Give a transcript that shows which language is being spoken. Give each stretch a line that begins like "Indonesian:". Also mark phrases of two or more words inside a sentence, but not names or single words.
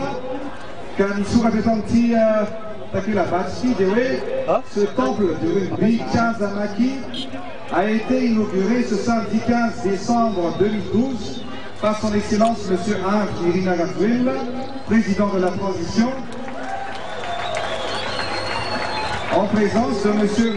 Malagasy: ka nisokatra eto amin'ity takela-bato ity dia hoe
French: ce temple de rugby Kianja Maki a été inauguré ce samedi 15 décembre 2012 par son excellence monsieur Ange Irina Ratuella, président de la transition, en présence de M.